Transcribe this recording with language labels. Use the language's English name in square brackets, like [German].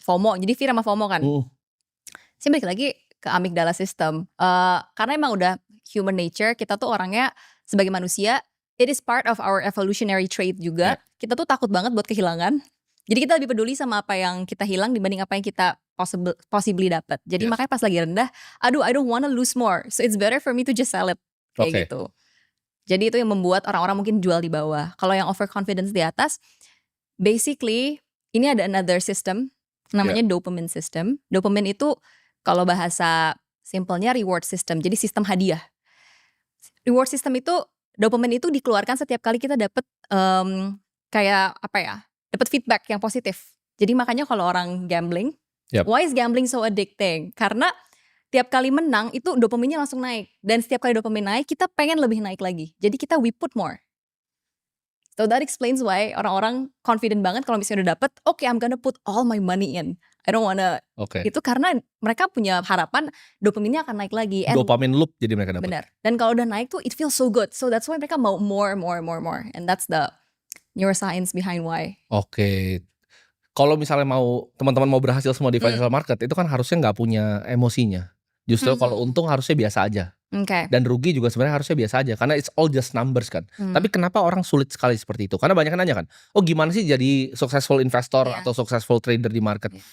[Indonesian] FOMO, jadi fear sama FOMO kan. Saya balik lagi ke amygdala system. Karena emang udah human nature, kita tuh orangnya sebagai manusia, [English] it is part of our evolutionary trait [Indonesian] juga. Kita tuh takut banget buat kehilangan. Jadi kita lebih peduli sama apa yang kita hilang dibanding apa yang kita possibly dapat. Jadi makanya pas lagi rendah, aduh [English] I don't wanna lose more, so it's better for me to just sell it. [Indonesian] Kayak gitu. Jadi itu yang membuat orang-orang mungkin jual di bawah. Kalau yang overconfidence di atas, basically ini ada another system, namanya dopamine system. Dopamine itu kalau bahasa simpelnya reward system, jadi sistem hadiah. Reward system itu, dopamine itu dikeluarkan setiap kali kita dapat kayak apa ya, dapat feedback yang positif. Jadi makanya kalau orang gambling, [English] why is gambling so addicting? [Indonesian] Karena tiap kali menang itu dopaminnya langsung naik, dan setiap kali dopamin naik kita pengen lebih naik lagi. Jadi kita [English] we put more. So that explains why orang-orang confident banget [Indonesian] kalau misalnya udah dapet, [English] okay, I'm gonna put all my money in. I don't wanna. [Indonesian] Itu karena mereka punya harapan dopaminnya akan naik lagi. Dopamine loop jadi mereka dapat. Benar. Dan kalau udah naik tuh [English] it feels so good. So that's why [Indonesian] mereka mau [English] more. And that's the neuroscience behind why. [Indonesian] Kalau misalnya teman-teman mau berhasil semua di financial market, itu kan harusnya nggak punya emosinya. Justru kalau untung harusnya biasa aja. Dan rugi juga sebenarnya harusnya biasa aja, karena [English] it's all just numbers [Indonesian] kan. Tapi kenapa orang sulit sekali seperti itu? Karena banyak yang nanya kan, oh gimana sih jadi successful investor atau successful trader di market?